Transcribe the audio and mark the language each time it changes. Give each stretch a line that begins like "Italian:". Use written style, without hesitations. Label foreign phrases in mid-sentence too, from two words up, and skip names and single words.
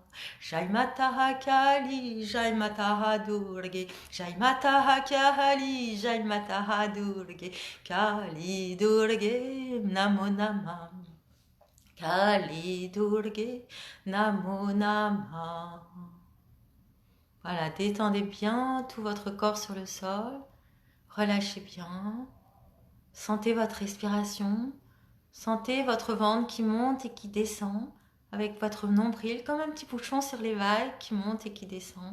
Sanskrit: जय माता काली, जय माता दुर्गे, जय माता काली, जय माता दुर्गे, काली दुर्गे नमो नमः, काली दुर्गे नमो नमः.
French: Voilà, détendez bien tout votre corps sur le sol, relâchez bien, sentez votre respiration, sentez votre ventre qui monte et qui descend, avec votre nombril, comme un petit bouchon sur les vagues qui monte et qui descend.